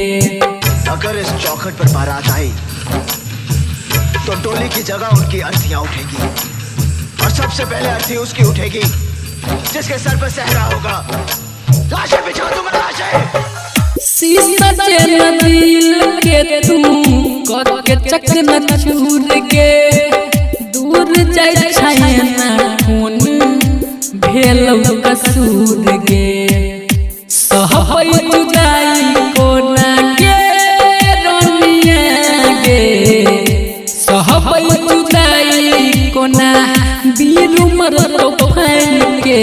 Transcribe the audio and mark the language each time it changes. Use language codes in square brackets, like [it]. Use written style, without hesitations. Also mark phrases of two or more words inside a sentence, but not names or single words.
[hi] अगर इस चौखट पर बारात आई तो टोली की जगह उनकी अर्थियां उठेगी, और सबसे पहले अर्थी उसकी उठेगी जिसके सर पर सहरा होगा। लाशें बिछा दूंगा, लाशें। [anp] शीशा जैसा दिल के तू कह के चकना चूर के, दूर जाइ छै ना खून भेलौ कसूर गे। सहबै जुदाई कोना के रोनिया गे, सहबै जुदाई कोना वीरू मरतौ फान के।